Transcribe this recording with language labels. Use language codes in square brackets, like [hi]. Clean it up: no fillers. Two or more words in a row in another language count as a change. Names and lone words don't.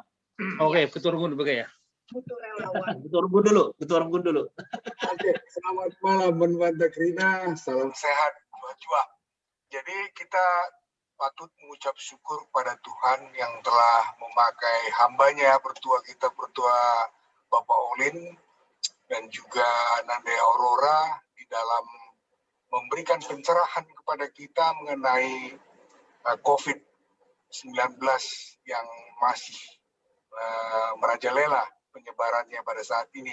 [id] Oke, ketua runggun juga ya. Ketua runggun dulu. Oke, selamat malam Bante Krina, salam sehat buat Jua. Jadi kita patut mengucap syukur pada Tuhan yang telah memakai hambanya, pertua kita, pertua Bapak Olin, dan juga Nande Aurora di dalam memberikan pencerahan kepada kita mengenai COVID-19 yang masih merajalela penyebarannya pada saat ini.